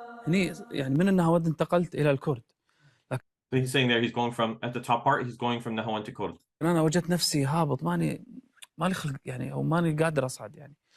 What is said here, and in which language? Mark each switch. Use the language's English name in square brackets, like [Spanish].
[Arabic] هني يعني من النهاوند انتقلت إلى الكرد. [English] So he's saying there he's going from at the top part, he's going from nahawand to kurd. [Arabic] أنا وجدت نفسي هابط ماني خلق يعني أو ماني قادر أصعد يعني.